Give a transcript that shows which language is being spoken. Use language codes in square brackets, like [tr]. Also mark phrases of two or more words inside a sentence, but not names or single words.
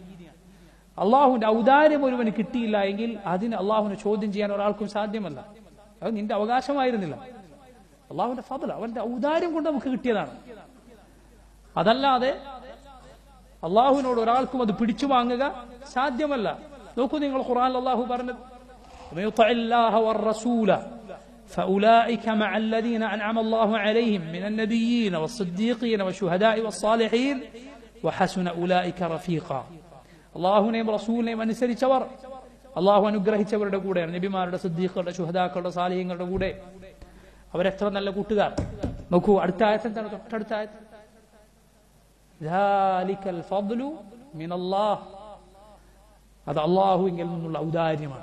[ml] അള്ളാഹുവിന്റെ ഔദാര്യം ഒരുവന് കിട്ടിയില്ല എങ്കിൽ അതിന് അള്ളാഹുവിനെ ചോദ്യം ചെയ്യാൻ ഒരാൾക്കും സാധ്യമല്ല. അത് നിന്റെ അവകാശമായിരുന്നില്ല, അള്ളാഹുവിന്റെ ഫദ്ൽ, അവന്റെ ഔദാര്യം കൊണ്ട് നമുക്ക് കിട്ടിയതാണ്. അതല്ലാതെ അള്ളാഹുവിനോട് ഒരാൾക്കും അത് പിടിച്ചു വാങ്ങുക സാധ്യമല്ല. നോക്കൂ നിങ്ങൾ, ഖുർആനിൽ അള്ളാഹു പറഞ്ഞത്, [ar] فأولئك مع الذين أنعم الله عليهم من النبيين والصديقين والشهداء والصالحين وحسن أولئك رفيقا. [ml] അള്ളാഹുവിനെയും റസൂലിനെയും അനുസരിച്ചവർ അള്ളാഹു അനുഗ്രഹിച്ചവരുടെ കൂടെയാണ്. നബിമാരുടെ, സിദ്ദീഖുകളുടെ, ശുഹദാക്കളുടെ, സാലിഹ്യങ്ങളുടെ കൂടെ. അവരെത്ര നല്ല കൂട്ടുകാർ. നോക്കൂ, അടുത്ത ആയത്ത് എന്താണ്? തൊട്ടടുത്ത ആയത്ത്, [ar] ذلك الفضل من الله, [ml] അത് അള്ളാഹുവിൽ നിന്നുള്ള ഔദാര്യമാണ്.